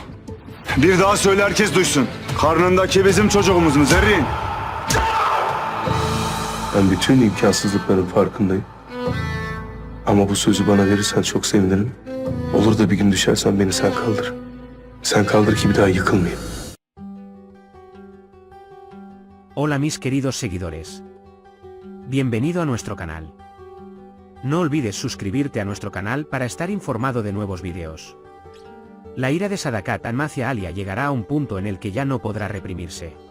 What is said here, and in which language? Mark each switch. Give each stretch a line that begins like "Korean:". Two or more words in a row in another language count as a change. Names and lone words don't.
Turkish: Bir daha söyle, herkes duysun. Karnındaki bizim çocuğumuz mu Zerrin? Ben bütün imkansızlıkların farkındayım. Ama bu sözü bana verirsen çok sevinirim. Olur da bir gün düşersen beni sen kaldır. Sen kaldır ki bir daha yıkılmayayım.
Spanish: Hola mis queridos seguidores. Bienvenido a nuestro canal. No olvides suscribirte a nuestro canal para estar informado de nuevos vídeos. La ira de Sadakat hacia Alia llegará a un punto en el que ya no podrá reprimirse.